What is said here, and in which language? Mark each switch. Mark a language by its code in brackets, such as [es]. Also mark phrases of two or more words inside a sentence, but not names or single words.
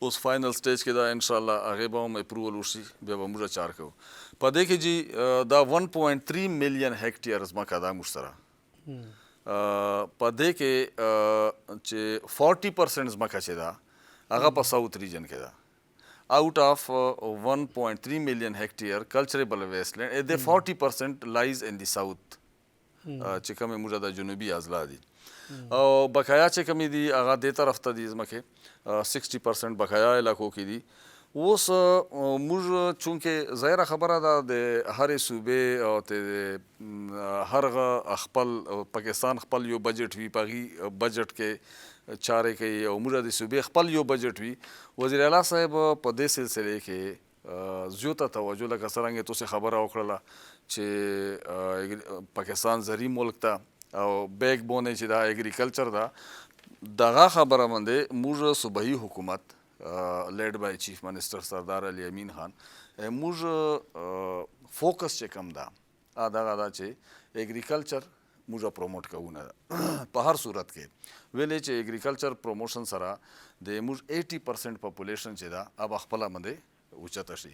[ps] اوس [en] final stage [ps] کې ده، انشاءالله هغې به هم اپروول وشي، بیا به موږ چار کوو. په دې کې جی دا 1.3 ملیون هیکټیر ځمکه ده موږ سره، په دې کې چې 40% ځمکه چې ده هغه په [en] south region [ps] کې ده [en] out of 1.3 million hectare cultivable wasteland the 40% lies in the south [ps] چې کومه موږ د جنوبي اضلاع دي او بقایا چې کومې دي هغه دې طرف ته دي ځمکې 60% بقایا علاقو کې دي. اوس موږ چونکې ظاهره خبره ده د هرې صوبې او د هر خپل پاکستان خپل یو بجټ وي په هغې بجټ کې چارې کوي او موږ د صوبې خپل یو بجټ وي. وزیر اعلی صاحب په دې سلسلې کې زیاته توجه لکه څرنګه تاسو خبره وکړله چې پاکستان زرعي ملک ته او [en] back bone [ps] چې دا اګریکلچر ده دغه خبره باندې موږ صوبایي حکومت [en] led by chief minister [ps] سردار علي امین خان موږ فوکس چې کم ده دغه دا چې اګریکلچر موږ پروموټ کوو نه په هر صورت کې ویلې چې [en] agriculture promotion [ps] سره د موږ 80% پاپولیشن چې ده اب خپل باندې اوچته شي.